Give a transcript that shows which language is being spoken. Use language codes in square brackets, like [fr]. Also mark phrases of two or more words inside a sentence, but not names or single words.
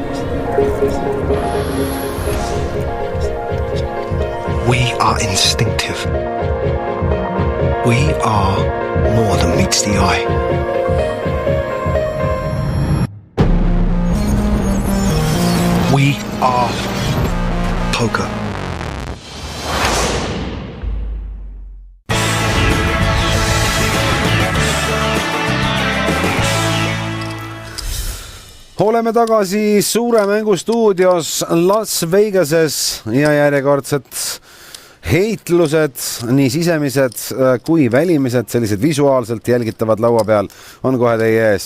[en] We are instinctive. We are more than meets the eye. We are poker. [et] Oleme tagasi suure mängu stuudios Las Vegases ja järjekordset heitlused, nii sisemised kui välimised, sellised visuaalselt jälgitavad laua peal on kohe teie ees.